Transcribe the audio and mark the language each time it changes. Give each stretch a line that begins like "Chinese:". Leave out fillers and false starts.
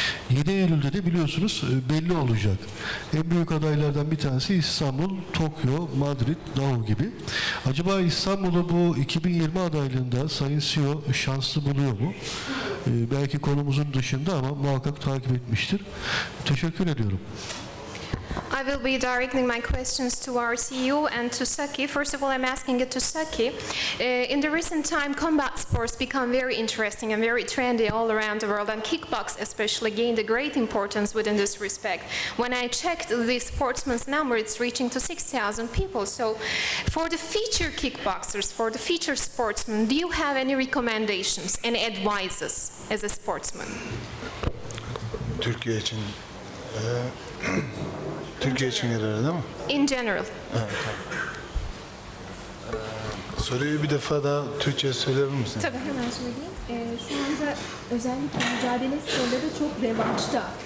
Turkish: 7 Eylül'de de biliyorsunuz belli olacak. En büyük adaylardan bir tanesi İstanbul, Tokyo, Madrid, Dahu gibi. Acaba İstanbul'u bu 2020 adaylığında Sayın CEO şanslı buluyor mu? Belki konumuzun dışında ama muhakkak takip etmiştir. Teşekkür ediyorum.
English: I will be directing my questions to our CEO and to Saki. First of all, I'm asking it to Saki. In the recent time, combat sports become very interesting and very trendy all around the world, and kickbox especially gained a great importance within this respect. When I checked the sportsmen's number, it's reaching to 6,000 people. So for the future kickboxers, for the future sportsmen, do you have any recommendations, any advices as a sportsman?
Turkish: Türkiye için Türkiye için herhalde değil mi?
English: In general.
Turkish: Evet. Soruyu bir defa daha Türkçe söyler misin? Tabii, hemen söyleyeyim. Şu anda özellikle mücadele sporları çok revaçta.